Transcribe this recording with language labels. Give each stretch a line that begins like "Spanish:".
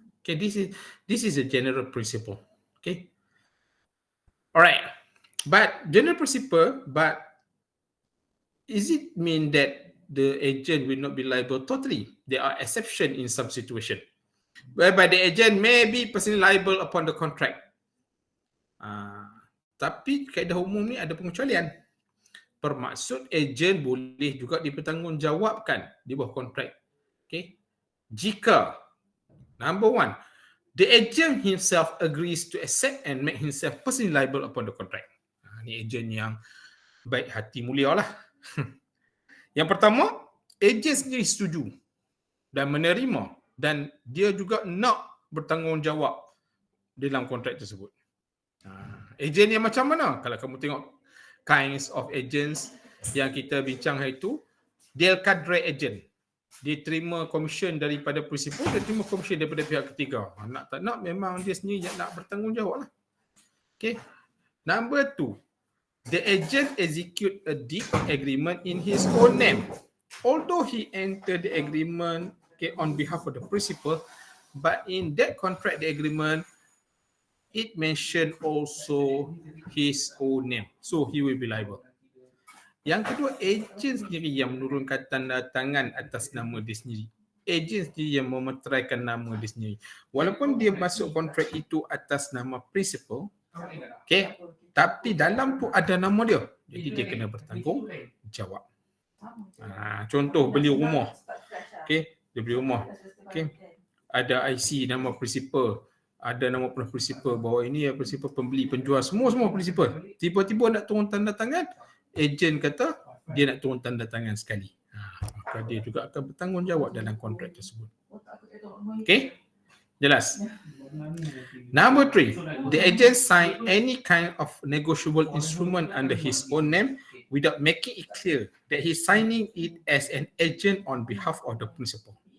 English: Okay, this is a general principle. Okay. Alright. But general principle, but is it mean that the agent will not be liable totally? There are exceptions in some situation, whereby the agent may be personally liable upon the contract.
Malay: Tapi kaedah umum ni ada pengecualian. Bermaksud agent boleh juga dipertanggungjawabkan di bawah kontrak.
English: Okay.
Malay: Jika,
English: number one, the agent himself agrees to accept and make himself personally liable upon the contract.
Malay: Ni agent yang baik hati mulia lah. Yang pertama, ejen sendiri setuju dan menerima dan dia juga nak bertanggungjawab dalam kontrak tersebut. Ejen yang macam mana? Kalau kamu tengok
English: kinds of agents
Malay: yang kita bincang hari itu, Del Cadre agent. Dia terima komisen daripada prinsipal, dia terima komisen daripada pihak ketiga. Nak tak nak memang dia sendiri yang nak bertanggungjawab lah. Okay.
English: Number two, the agent execute a deed agreement in his own name. Although he entered the agreement on behalf of the principal, but in that contract, the agreement, it mentioned also his own name. So he will be liable.
Malay: Yang kedua, ejen sendiri yang menurunkan tanda tangan atas nama dia sendiri. Ejen sendiri yang memeteraikan nama dia sendiri. Walaupun dia masuk kontrak itu atas nama principal, okay, tapi dalam tu ada nama dia. Jadi dia kena bertanggungjawab. Contoh beli rumah. Okay, dia beli rumah. Okay, ada IC nama principal, ada nama principal bahawa ini ya principal pembeli, penjual, semua principal. Tiba-tiba nak turun tanda tangan, ejen kata dia nak turun tanda tangan sekali. Maka dia juga akan bertanggungjawab dalam kontrak tersebut. Okay, jelas?
English: Number three, the agent sign any kind of negotiable instrument under his own name without making it clear that he's signing it as an agent on behalf of the principal.